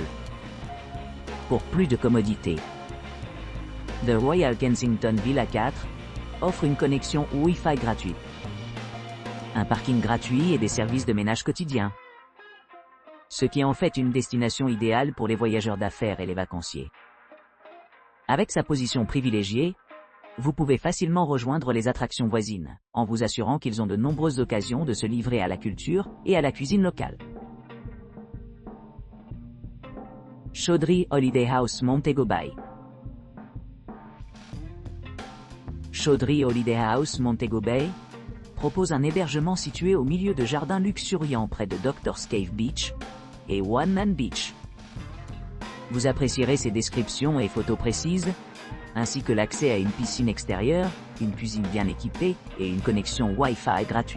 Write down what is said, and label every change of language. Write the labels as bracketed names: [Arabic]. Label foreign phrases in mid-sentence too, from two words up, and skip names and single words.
[French] Pour plus de commodité, The Royal Kensington Villa 4 offre une connexion Wi-Fi gratuite, un parking gratuit et des services de ménage quotidien, ce qui en fait une destination idéale pour les voyageurs d'affaires et les vacanciers. Avec sa position privilégiée, vous pouvez facilement rejoindre les attractions voisines, en vous assurant qu'ils ont de nombreuses occasions de se livrer à la culture et à la cuisine locale. Chaudry Holiday House Montego Bay. Chaudry Holiday House Montego Bay propose un hébergement situé au milieu de jardins luxuriants près de Doctor's Cave Beach et One Man Beach. Vous apprécierez ses descriptions et photos précises, ainsi que l'accès à une piscine extérieure, une cuisine bien équipée et une connexion Wi-Fi gratuite.